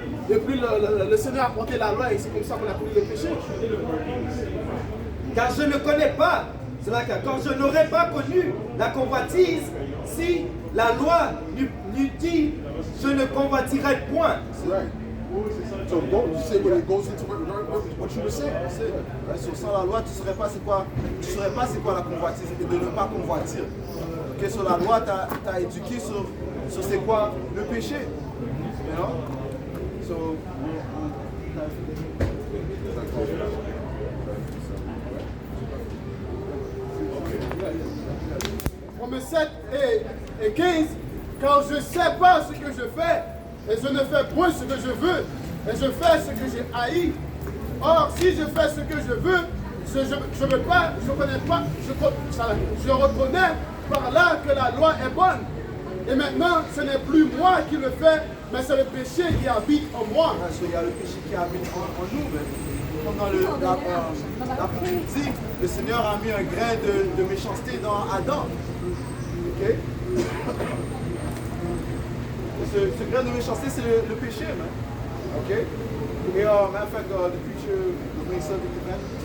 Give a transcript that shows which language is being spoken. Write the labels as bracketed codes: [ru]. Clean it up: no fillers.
[fr] Depuis le Seigneur a porté la loi et c'est comme ça qu'on a connu le péché. Car je ne connais pas, cela car je n'aurais pas connu la convoitise si la loi n'eût dit je ne convoitirai point. [en] Right. So you say when it goes into what you were saying. [fr] Sans la loi, tu ne saurais pas c'est quoi la convoitise et de ne pas convoitir. Okay, sur la loi, tu as éduqué sur c'est quoi le péché. [en] You know? So, [fr] Romains 7 et 15, car je ne sais pas ce que je fais, et je ne fais point ce que je veux, et je fais ce que j'ai haï. Or, si je fais ce que je veux, je veux pas, je connais pas, je reconnais par là que la loi est bonne. Et maintenant, ce n'est plus moi qui le fais, mais c'est le péché qui habite en moi. parce qu'il y a le péché qui habite en nous. Mais comme dans l'Apôtre dit, le Seigneur a mis un grain de méchanceté dans Adam. Okay? Ce grain de méchanceté, c'est le péché. [en] Man. Okay? Et matter of fact, the preacher brings something to that.